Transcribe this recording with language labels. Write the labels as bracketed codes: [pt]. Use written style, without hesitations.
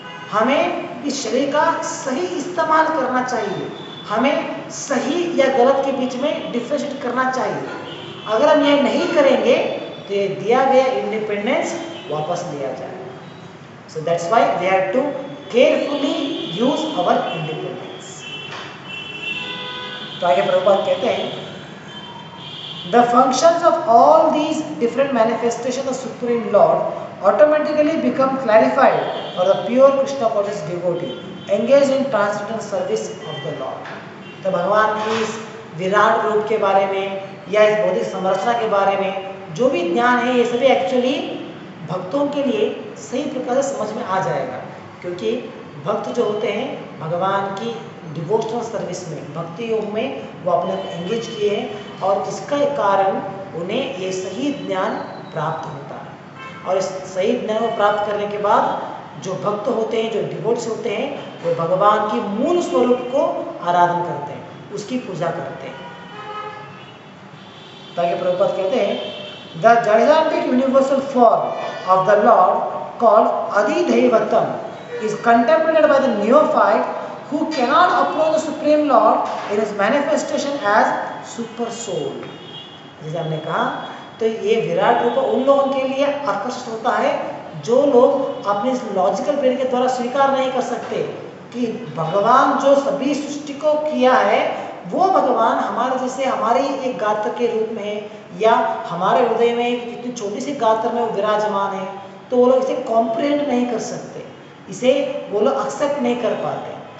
[hi] हमें इस शरीर का सही इस्तेमाल करना चाहिए, हमें सही या गलत के बीच में डिफरेंशिएट करना चाहिए। अगर हम ये नहीं करेंगे तो ये दिया गया इंडिपेंडेंस वापस लिया जाएगा। [en] So that's why we have to carefully use our independence. [hi] तो आगे प्रभुपाद कहते हैं, [en] the functions of all these different manifestations of Supreme Lord automatically become clarified for the pure Krishna conscious devotee engaged in transcendental service of the Lord। [hi] तो भगवान की इस विराट रूप के बारे में या इस भौतिक संरचना के बारे में जो भी ज्ञान है, ये सभी एक्चुअली भक्तों के लिए सही प्रकार से समझ में आ जाएगा, क्योंकि भक्त जो होते हैं भगवान की डिवोशनल सर्विस में, भक्ति योग में वो अपने को एंगेज किए हैं और इसका कारण उन्हें ये सही ज्ञान प्राप्त होता है। और इस सही ज्ञान को प्राप्त करने के बाद जो भक्त होते हैं, जो डिवोट्स होते हैं, वो भगवान की मूल स्वरूप को आराधन करते हैं, उसकी पूजा करते हैं। ताकि प्रभुपाद कहते हैं [en] The gigantic universal form of the Lord called Adidaivatam is contemplated by the neophyte who cannot approach the Supreme Lord in his manifestation as super soul. [hi] जैसे हमने कहा तो ये विराट रूप उन लोगों के लिए आकर्षित होता है जो लोग अपने इस लॉजिकल ब्रेन के द्वारा स्वीकार नहीं कर सकते कि भगवान जो सभी सृष्टि को किया है वो भगवान हमारे जैसे हमारे एक गात्र के रूप में है या हमारे हृदय में एक इतनी छोटी सी गात्र में वो विराजमान है, तो वो लोग इसे कॉम्प्रिहेंड नहीं कर सकते, इसे वो लोग एक्सेप्ट नहीं कर पाते।